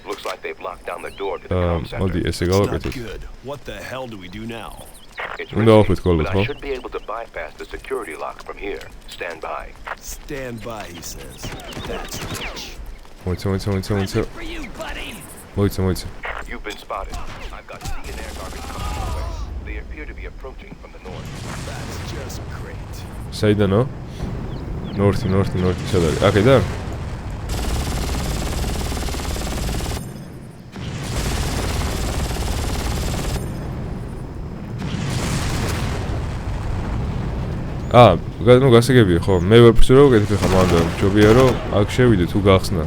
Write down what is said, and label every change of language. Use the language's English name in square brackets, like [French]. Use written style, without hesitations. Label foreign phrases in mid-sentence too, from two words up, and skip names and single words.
[Georgian] მოდი ესე გავაკეთოთ. უნდა ვაფრთხილოთ კოლბად, ხო? მოიცა. [English] You've been spotted. I've got sea and air targets coming your way. They appear to be approaching from the north. That's just great. [Georgian] საიდანო? ნორთი, სად არის? აქედან? გასაგებია, ხო, მე ვერ ფიქრობ რომ გეთქვი ხა მანდა, ჯობია რომ აქ შევიდე თუ გახსნა.